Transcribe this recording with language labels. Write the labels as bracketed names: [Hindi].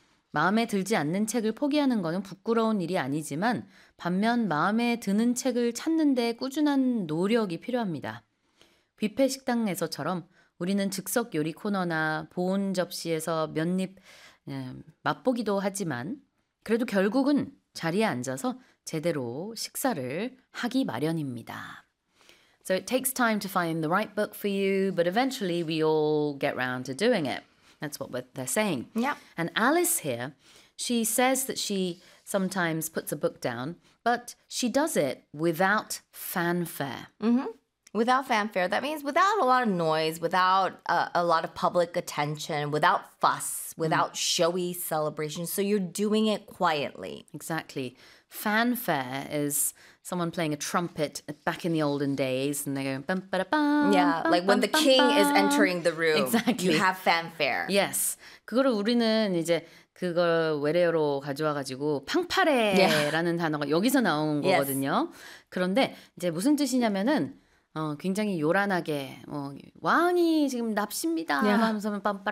[Korean] 마음에 들지 않는 책을 포기하는 것은 부끄러운 일이 아니지만 반면 마음에 드는 책을 찾는 데 꾸준한 노력이 필요합니다. 뷔페 식당에서처럼 우리는 즉석 요리 코너나 보온 접시에서 몇입 맛보기도 하지만 그래도 결국은 자리에 앉아서 제대로 식사를 하기 마련입니다. [English] So it takes time to find the right book for you, but eventually we all get round to doing it. That's what they're saying. And Alice here, she says that she sometimes puts a book down, but she does it without fanfare. Without fanfare, that means without a lot of noise, without a lot of public attention, without fuss, without showy celebration. So you're doing it quietly. Exactly. Fanfare is someone playing a trumpet back in the olden days, and they go bum ba da bum, Yeah, like bum when the king is bum bum. entering the room, you Exactly. have fanfare. Yes. [Korean] 그거를 우리는 이제 그걸 외래어로 가져와가지고 팡파레라는 단어가 여기서 나온 거거든요. 그런데 이제 무슨 뜻이냐면은 굉장히 요란하게 왕이 지금 납십니다 하면서 빰빠라밤.